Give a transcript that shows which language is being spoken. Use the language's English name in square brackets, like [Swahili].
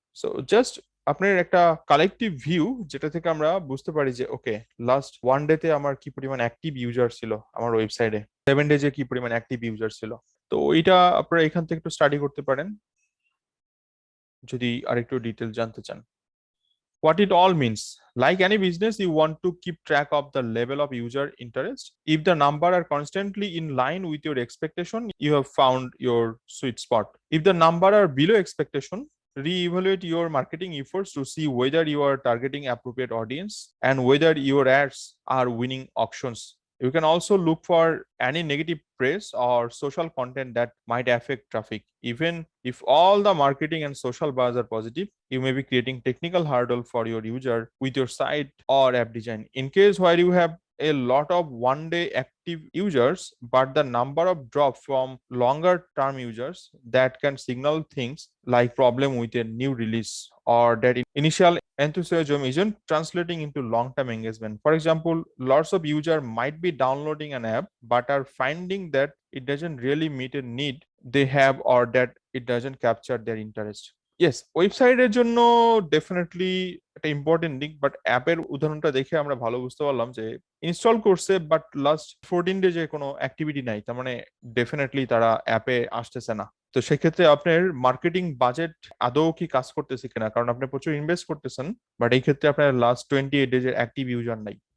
[Bangla] So just আপনার একটা collective view, যেটা থেকে আমরা বুঝতে পারি যে ওকে, লাস্ট 1 ডেতে আমার কি পরিমাণ অ্যাক্টিভ ইউজার ছিল আমার ওয়েবসাইটে, 7 ডেজে কি পরিমাণ অ্যাক্টিভ ইউজার ছিল। তো এটা আপনারা এখান থেকে একটু স্টাডি করতে পারেন যদি আরেকটু ডিটেল জানতে চান। [English] What it all means: like any business, you want to keep track of the level of user interest. If the number are constantly in line with your expectation, you have found your sweet spot. If the number are below expectation, re-evaluate your marketing efforts to see whether you are targeting appropriate audience and whether your ads are winning auctions. You can also look for any negative press or social content that might affect traffic. Even if all the marketing and social buzz are positive, you may be creating technical hurdle for your user with your site or app design. In case where you have a lot of 1 day active users, but the number of drop from longer term users, that can signal things like problem with a new release, or that initial enthusiasm isn't translating into long-term engagement. For example, lots of users might be downloading an app but are finding that it doesn't really meet a need they have, or that it doesn't capture their interest. [Bangla] Yes, ওয়েবসাইটের জন্য definitely একটা important দিক, but অ্যাপের উদাহরণটা দেখে আমরা ভালো বুঝতে পারলাম যে ইনস্টল করছে বাট লাস্ট 14 ডেজে কোনো অ্যাক্টিভিটি নাই, তার মানে ডেফিনেটলি তারা অ্যাপে আসতেছে না। তো সেক্ষেত্রে আপনার মার্কেটিং বাজেট আদৌ কি কাজ করতেছে কিনা, কারণ আপনি প্রচুর ইনভেস্ট করতেছেন, বাট এই ক্ষেত্রে আপনার লাস্ট 28 ডেজের অ্যাক্টিভ ইউজার নাই।